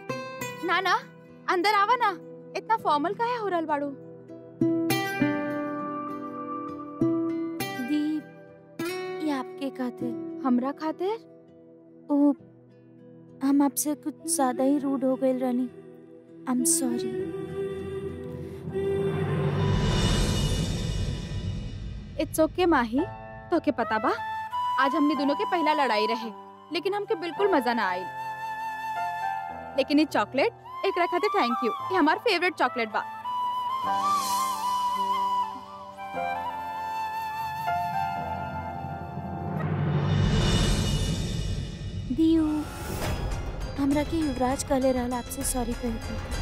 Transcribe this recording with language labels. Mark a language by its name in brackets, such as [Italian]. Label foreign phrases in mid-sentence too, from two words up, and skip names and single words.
[Bhojpuri] ना ना, अंदर आवा ना। इतना फॉर्मल काहे हो रहल बाड़ू? दीप, ये आपके खातिर। हमरा खातिर? ओ, हम आपसे कुछ ज्यादा ही रूड हो गए रानी। [English] I am sorry. It's OK माही। [Bhojpuri] तो के पता बा, आज हमने दोनों के पहला लड़ाई रहे, लेकिन हमके बिल्कुल मजा ना आई। लेकिन ये चॉकलेट एक खातिर [English] thank you. [Bhojpuri] ये हमार फेवरेट चॉकलेट बा। दियू, हमरा के युवराज कहले रहल आपसे सॉरी कहे थे।